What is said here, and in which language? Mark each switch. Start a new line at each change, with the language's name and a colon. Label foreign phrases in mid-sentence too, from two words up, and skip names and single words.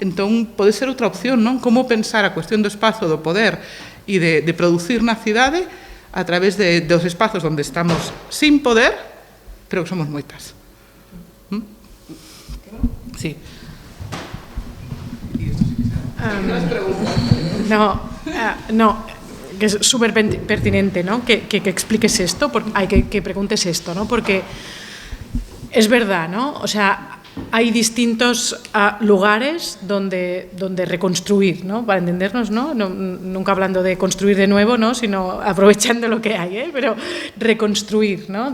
Galician: Entón, pode ser outra opción, non? Como pensar a cuestión do espazo, do poder e de producir na cidade a través dos espazos onde estamos sin poder, pero que somos moitas.
Spanish: Sí. No, que es súper pertinente, ¿no? Que expliques esto, que preguntes esto, ¿no? Porque es verdad, ¿no? O sea, hay distintos lugares donde reconstruir, ¿no? Para entendernos, ¿no? Nunca hablando de construir de nuevo, ¿no? Sino aprovechando lo que hay, pero reconstruir, ¿no?